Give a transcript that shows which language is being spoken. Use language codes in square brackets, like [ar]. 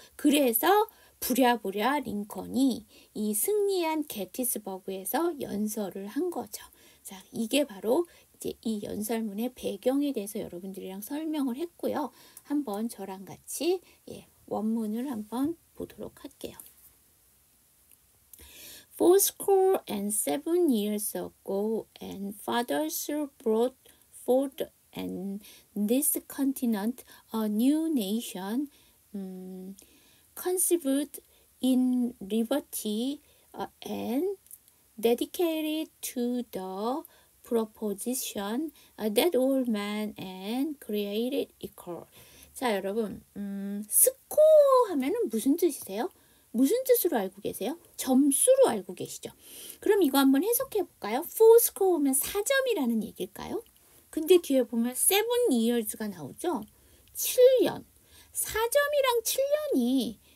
[ko] 그래서 부랴부랴 링컨이 이 승리한 게티스버그에서 연설을 한 거죠. 자, 이게 바로 이제 이 연설문의 배경에 대해서 여러분들이랑 설명을 했고요. 한번 저랑 같이 원문을 한번 보도록 할게요. [en] Fourscore and 7 years ago, and fathers brought forth on this continent a new nation, conceived in liberty and dedicated to the proposition that all men and created equal. [ko] 자, 여러분, 스코 하면은 무슨 뜻이세요? 무슨 뜻으로 알고 계세요? 점수로 알고 계시죠? 그럼 이거 한번 해석해 볼까요? 4score면 4점이라는 얘기일까요? 근데 뒤에 보면 7 years가 나오죠? 7년. 4점이랑 7년이